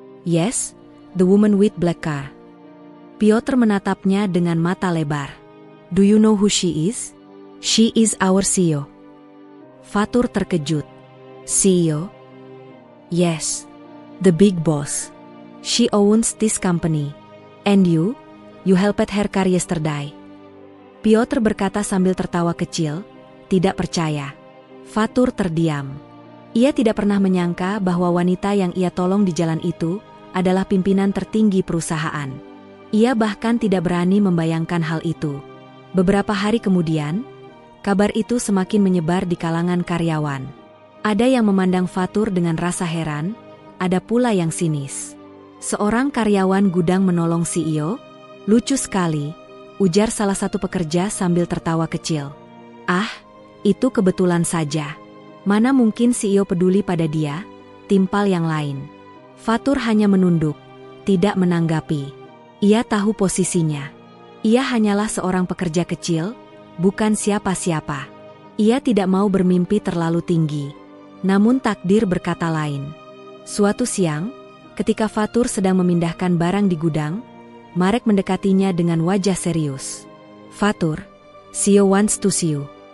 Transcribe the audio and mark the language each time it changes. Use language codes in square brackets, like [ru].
[en] Yes, the woman with black car." [id] Piotr menatapnya dengan mata lebar. [en] "Do you know who she is?" "She is our CEO." [id] Fatur terkejut. [en] "CEO?" "Yes, the big boss. She owns this company. And you helped her car yesterday." [id] Piotr berkata sambil tertawa kecil, tidak percaya. Fatur terdiam. Ia tidak pernah menyangka bahwa wanita yang ia tolong di jalan itu adalah pimpinan tertinggi perusahaan. Ia bahkan tidak berani membayangkan hal itu. Beberapa hari kemudian, kabar itu semakin menyebar di kalangan karyawan. Ada yang memandang Fatur dengan rasa heran, ada pula yang sinis. Seorang karyawan gudang menolong CEO? Lucu sekali, ujar salah satu pekerja sambil tertawa kecil. "Ah, itu kebetulan saja. Mana mungkin CEO peduli pada dia?" timpal yang lain. Fatur hanya menunduk, tidak menanggapi. Ia tahu posisinya. Ia hanyalah seorang pekerja kecil, bukan siapa-siapa. Ia tidak mau bermimpi terlalu tinggi. Namun takdir berkata lain. Suatu siang, ketika Fatur sedang memindahkan barang di gudang, Marek mendekatinya dengan wajah serius. [en] "Fatur, CEO wants to see you.